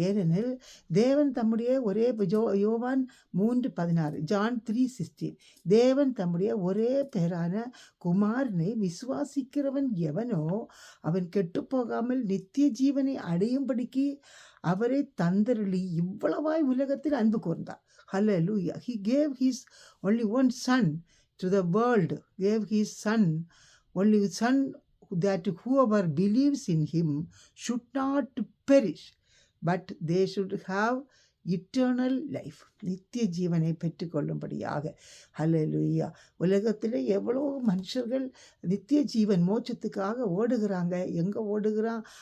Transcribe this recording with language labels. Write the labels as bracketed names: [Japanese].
[Tamil] ஏனெனில் தேவன் தம்முடைய ஒரே யோவான் 3:16 ஜான் 3:16 தேவன் தம்முடைய ஒரே பேரான குமாரனை விசுவாசிக்கிறவன் எவனோ அவன் கெட்டுப்போகாமல் நித்திய ஜீவனை அடையும்படிக்கு அவரை தந்தருளி இவ்வளவாய் உலகத்தில் அன்பு கூர்ந்தார். ஹல்லேலூயா. [English] He gave his only one son to the world, gave his only son, that whoever believes in him should not perish, but they should have eternal life, [Tamil] நித்திய ஜீவனை பெற்றுக்கொள்ளும்படியாக. ஹல்லேலூயா. உலகத்தில் எவ்வளோ மனுஷர்கள் நித்திய ஜீவன் மோட்சத்துக்காக ஓடுகிறாங்க. எங்கே ஓடுகிறான்?